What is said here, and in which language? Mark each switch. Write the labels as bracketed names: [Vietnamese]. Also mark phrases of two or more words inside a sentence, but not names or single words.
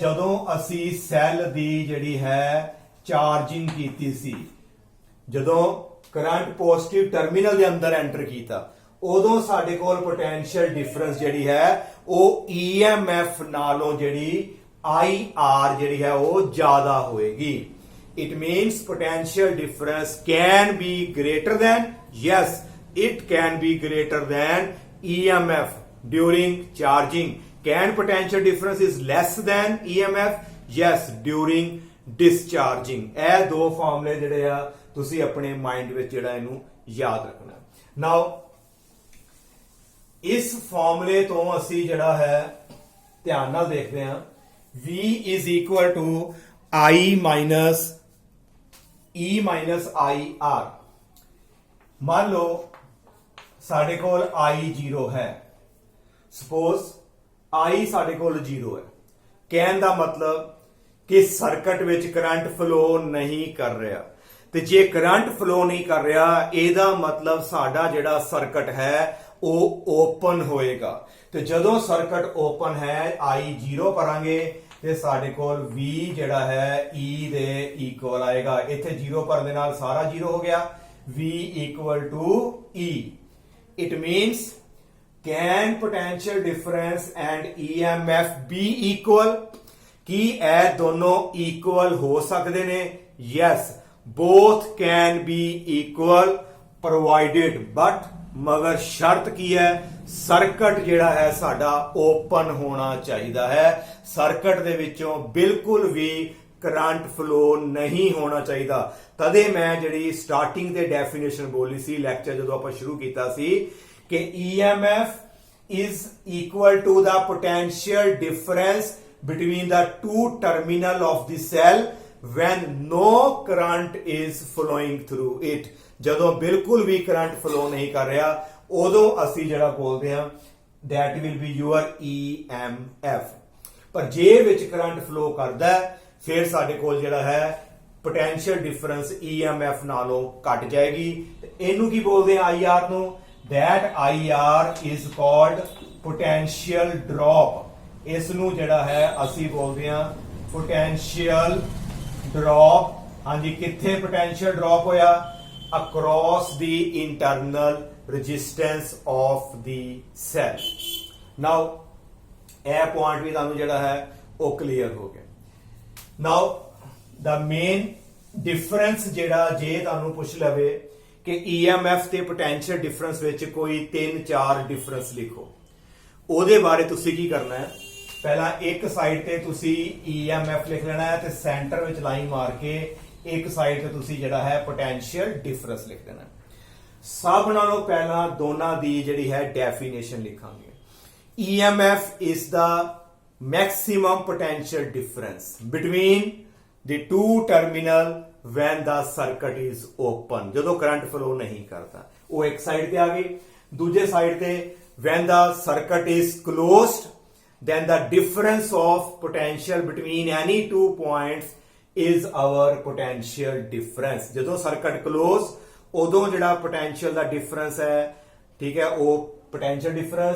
[Punjabi] ਜਦੋਂ ਅਸੀਂ ਸੈੱਲ ਦੀ ਜਿਹੜੀ ਹੈ ਚਾਰਜਿੰਗ ਕੀਤੀ ਸੀ, ਜਦੋਂ [English] current positive terminal [Punjabi] ਦੇ ਅੰਦਰ ਐਂਟਰ ਕੀਤਾ, ਉਦੋਂ ਸਾਡੇ ਕੋਲ [English] potential difference [Punjabi] ਜਿਹੜੀ ਹੈ ਉਹ EMF ਨਾਲੋਂ ਜਿਹੜੀ IR ਜਿਹੜੀ ਹੈ ਉਹ ਜ਼ਿਆਦਾ ਹੋਏਗੀ। [English] It means potential difference can be greater than, yes, it can be greater than EMF during charging. Can potential difference is less than EMF? Yes, during discharging. [Punjabi] ਇਹ ਦੋ ਫਾਰਮੂਲੇ ਜਿਹੜੇ ਆ ਤੁਸੀਂ ਆਪਣੇ ਮਾਈਂਡ ਵਿੱਚ ਜਿਹੜਾ ਇਹਨੂੰ ਯਾਦ ਰੱਖਣਾ। ਨਾਓ ਇਸ ਫਾਰਮੂਲੇ ਤੋਂ ਅਸੀਂ ਜਿਹੜਾ ਹੈ ਧਿਆਨ ਨਾਲ ਦੇਖਦੇ ਹਾਂ [English] V is equal to I minus E minus IR। [Hindi] मान लो [Punjabi] ਸਾਡੇ ਕੋਲ [Hindi] I 0 है, सपोज I [Punjabi] ਸਾਡੇ ਕੋਲ [Hindi] 0 है, कहने का मतलब कि सर्किट विच [English] current flow [Hindi] नहीं कर रहा। [Punjabi] ਤੇ ਜੇ [English] current flow [Punjabi] ਨਹੀਂ ਕਰ ਰਹਾ ਇਹਦਾ ਮਤਲਬ ਸਾਡਾ ਜਿਹੜਾ ਸਰਕਟ ਹੈ ਉਹ ਓਪਨ ਹੋਏਗਾ। ਤੇ ਜਦੋਂ [English] circuit open [Punjabi] है I 0 ਭਰਾਂਗੇ ਤੇ ਸਾਡੇ ਕੋਲ V ਜਿਹੜਾ ਹੈ E ਦੇ ਇਕੁਅਲ ਆਏਗਾ। ਇੱਥੇ 0 ਭਰਨ ਦੇ ਨਾਲ ਸਾਰਾ 0 ਹੋ ਗਿਆ। [English] V equal to E। It means can potential difference and EMF be equal? [Punjabi] ਕੀ ਇਹ ਦੋਨੋਂ ਇਕੁਅਲ ਹੋ ਸਕਦੇ ਨੇ? [English] Yes, both can be equal provided, but [Punjabi] ਮਗਰ ਸ਼ਰਤ ਕੀ ਹੈ ਸਰਕਟ ਜਿਹੜਾ ਹੈ ਸਾਡਾ ਓਪਨ ਹੋਣਾ ਚਾਹੀਏ ਹੈ। ਸਰਕਟ ਦੇ ਵਿਚੋਂ ਬਿਲਕੁਲ ਭੀ [English] current flow [Punjabi] ਨਹੀਂ ਹੋਣਾ ਚਾਹੀਏ। ਤਦੇ ਮੈਂ ਜਿਹੜੀ ਸਟਾਰਟਿੰਗ ਦੇ ਡੈਫੀਨੇਸ਼ਨ ਬੋਲੀ ਸੀ ਲੈਕਚਰ ਜਦੋਂ ਆਪਾਂ ਸ਼ੁਰੂ ਕੀਤਾ ਸੀ ਕਿ [English] EMF is equal to the potential difference between the two terminal of the cell when no current is flowing through it। [Punjabi] ਜਦੋਂ ਬਿਲਕੁਲ ਵੀ ਕਰੰਟ ਫਲੋ ਨਹੀਂ ਕਰ ਰਿਹਾ ਉਦੋਂ ਅਸੀਂ ਜਿਹੜਾ ਬੋਲਦੇ ਹਾਂ [English] that will be your EMF। [Punjabi] ਪਰ ਜੇ ਵਿੱਚ ਕਰੰਟ ਫਲੋ ਕਰਦਾ ਫਿਰ ਸਾਡੇ ਕੋਲ ਜਿਹੜਾ ਹੈ [English] potential difference EMF [Punjabi] ਨਾਲੋਂ ਘਟ ਜਾਏਗੀ। ਇਹਨੂੰ ਕੀ ਬੋਲਦੇ ਆ IR ਨੂੰ? [English] that IR is called potential drop। [Punjabi] ਇਸ ਨੂੰ ਜਿਹੜਾ ਹੈ ਅਸੀਂ ਬੋਲਦੇ ਹਾਂ [English] potential drop। [Punjabi] ਹਾਂਜੀ, ਕਿੱਥੇ [English] potential drop [Punjabi] ਹੋਇਆ? [English] across the internal resistance of the cell। [Punjabi] now ਇਹ ਪੁਆਇੰਟ ਵੀ ਤੁਹਾਨੂੰ ਜਿਹੜਾ ਹੈ ਉਹ ਕਲੀਅਰ ਹੋ ਗਿਆ। [English] now the main difference [Punjabi] ਜਿਹੜਾ ਜੇ ਤੁਹਾਨੂੰ ਪੁੱਛ ਲਵੇ ਕਿ EMF ਤੇ [English] potential difference [Punjabi] ਵਿੱਚ ਕੋਈ 3-4 difference ਲਿਖੋ, ਉਹਦੇ ਬਾਰੇ ਤੁਸੀਂ ਕੀ ਕਰਨਾ ਹੈ? ਪਹਿਲਾਂ ਇੱਕ ਸਾਈਡ ਤੇ ਤੁਸੀਂ EMF ਲਿਖ ਲੈਣਾ ਹੈ ਤੇ ਸੈਂਟਰ ਵਿੱਚ ਲਾਈਨ ਮਾਰ ਕੇ ਇੱਕ ਸਾਈਡ ਤੇ ਤੁਸੀਂ ਜਿਹੜਾ ਹੈ [English] potential difference [Punjabi] ਲਿਖ ਦੇਣਾ। ਸਭ ਨਾਲੋਂ ਪਹਿਲਾਂ ਦੋਨਾਂ ਦੀ ਜਿਹੜੀ ਹੈ ਡੈਫੀਨੇਸ਼ਨ ਲਿਖਾਂਗੇ। [English] EMF is the maximum potential difference between the two terminal when the circuit is open। [Punjabi] ਜਦੋਂ ਕਰੰਟ ਫਲੋ ਨਹੀਂ ਕਰਦਾ ਉਹ ਇੱਕ ਸਾਈਡ ਤੇ ਆ ਗਈ। ਦੂਜੇ ਸਾਈਡ ਤੇ [English] when the circuit is closed then the difference of potential between any two points is our potential difference। [Punjabi] ਜਦੋਂ [English] circuit close [Punjabi] ਉਦੋਂ ਜਿਹੜਾ ਪੋਟੈਂਸ਼ੀਅਲ ਦਾ ਡਿਫਰੈਂਸ ਹੈ, ਠੀਕ ਹੈ, ਉਹ [English] potential difference.